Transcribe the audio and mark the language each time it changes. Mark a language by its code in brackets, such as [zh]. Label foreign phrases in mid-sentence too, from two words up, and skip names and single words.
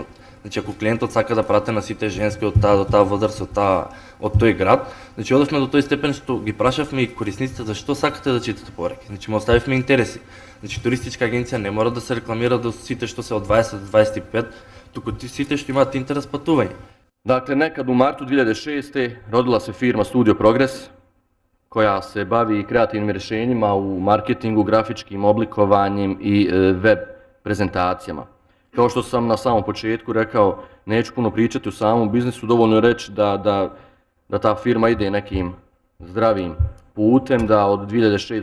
[mk] Значи ако клиентот сака да прате на сите женски од таа до таа возраст, од тој град, значи одевме до тој степен што ги прашавме и корисниците зашто сакате да читате пораки. Значи му оставивме интереси. Значи туристичка агенција не мора да се рекламира до сите што се од 20 до 25, туку сите што имаат интерес патување. [bs] Dakle, nekad u martu 2006. rodila se firma Studio Progress, koja se bavi kreativnim rješenjima u marketingu, grafičkim oblikovanjem i web prezentacijama. Kao što sam na samom početku rekao, neću puno pričati o samom biznisu, dovoljno je reći da ta firma ide nekim zdravim putem, da od 2006.